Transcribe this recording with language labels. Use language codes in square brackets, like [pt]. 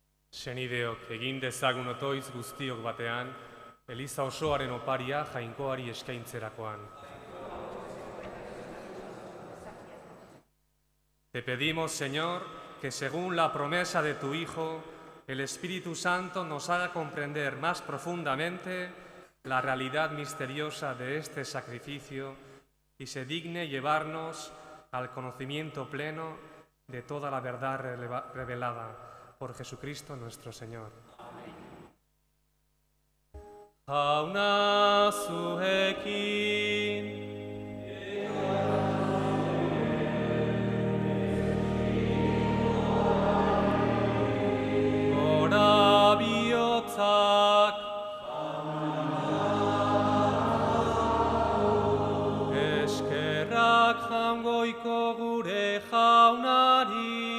[eu] Senideok, egin dezagun otoiz guztiok batean, Eliza osoaren oparia jainkoari eskaintzerakoan. [es] Te pedimos, Señor, que según la promesa de tu Hijo, el Espíritu Santo nos haga comprender más profundamente la realidad misteriosa de este sacrificio y se digne llevarnos al conocimiento pleno de toda la verdad revelada por Jesucristo nuestro Señor. [eu] Jauna zuekin, gora bihotzak, eskerrak jangoiko gure jaunari.